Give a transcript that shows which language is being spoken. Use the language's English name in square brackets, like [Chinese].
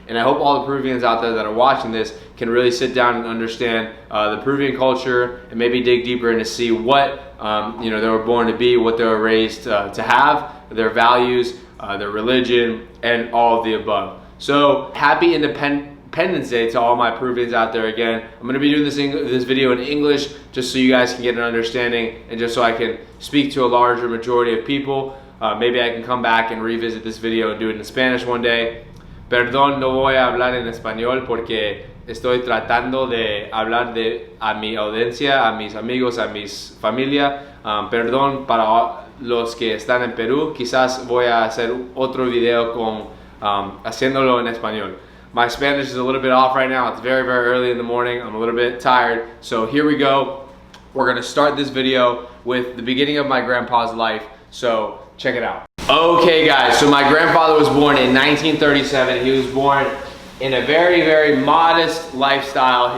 [English] And I hope all the Peruvians out there that are watching this can really sit down and understand the Peruvian culture and maybe dig deeper and to see what they were born to be, what they were raised to have, their values, their religion, and all of the above. So happy Independence Day to all my Peruvians out there again. I'm going to be doing this video in English just so you guys can get an understanding and just so I can speak to a larger majority of people. Maybe I can come back and revisit this video and do it in Spanish one day. [Spanish] Perdón, no voy a hablar en español porque estoy tratando de hablar a mi audiencia, a mis amigos, a mis familia. Perdón para los que están en Perú. Quizás voy a hacer otro video haciéndolo en español. [English] My Spanish is a little bit off right now. It's very, very early in the morning. I'm a little bit tired. So here we go. We're gonna start this video with the beginning of my grandpa's life. So check it out. Okay guys, so my grandfather was born in 1937. He was born in a very, very modest lifestyle.